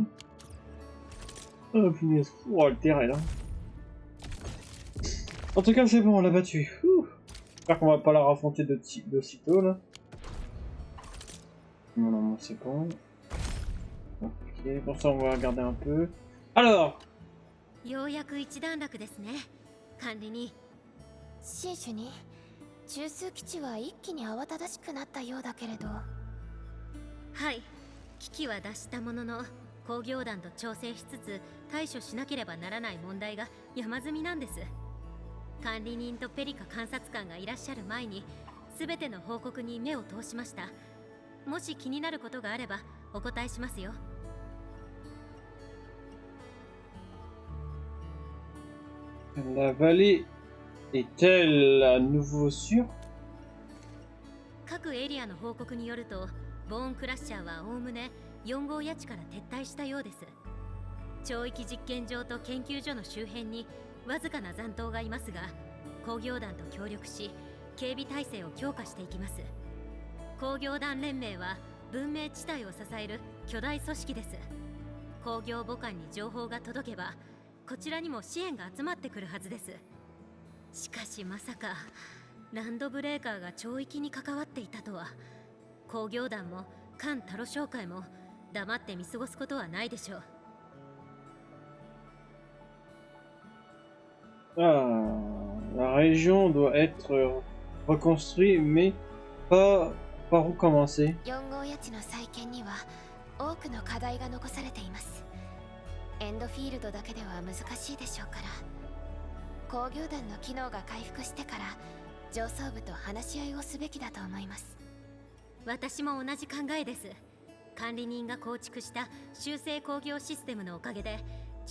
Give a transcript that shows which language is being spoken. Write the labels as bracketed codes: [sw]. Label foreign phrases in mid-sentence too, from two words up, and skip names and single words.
[fr] Oh punaise, oh le terrain là. En tout cas c'est bon, on l'a battu. J'espère qu'on va pas la raffronter de sitôt là. Non, non, c'est bon. Ok, pour ça on va regarder un peu. Alors [ja] ようやく一段落ですね、管理人。新種に中枢基地は一気に慌ただしくなったようだけれど。はい、危機は脱したものの工業団と調整しつつ対処しなければならない問題が山積みなんです。管理人とペリカ監察官がいらっしゃる前に全ての報告に目を通しました。もし気になることがあればお答えしますよ。 [fr] La vallée est-elle à nouveau sûre? [ja] 各エリアの報告によると、ボーンクラッシャーはおおむね4号谷地から撤退したようです。超域実験場と研究所の周辺にわずかな残党がいますが、工業団と協力し警備体制を強化していきます。工業団連盟は文明地帯を支える巨大組織です。工業母艦に情報が届けばこちらにも支援が集まってくるはずです。しかしまさかランドブレーカーが超域に関わっていたとは。工業団も艦タロ商会も黙って見過ごすことはないでしょう。 [fr] Ah, la région doit être reconstruite, mais pas par où commencer. [ja] 4 号谷地の再建には多くの課題が残されています。エンドフィールドだけでは難しいでしょうから、工業団の機能が回復してから上層部と話し合いをすべきだと思います。私も同じ考えです。管理人が構築した修正工業システムのおかげで